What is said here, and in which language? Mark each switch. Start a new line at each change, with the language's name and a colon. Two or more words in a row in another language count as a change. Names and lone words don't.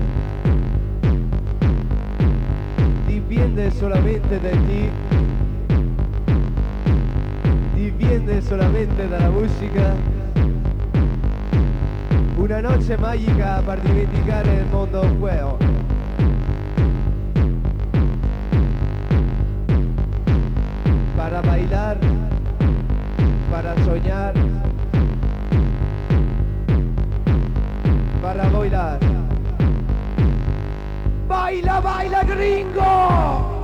Italian: Dipende solamente
Spanish: de ti,
Italian: dipende solamente dalla musica.
Spanish: Una noche mágica
Italian: per dimenticare il mondo feo.
Spanish: Para bailar, para soñar, para bailar. Baila, baila, gringo!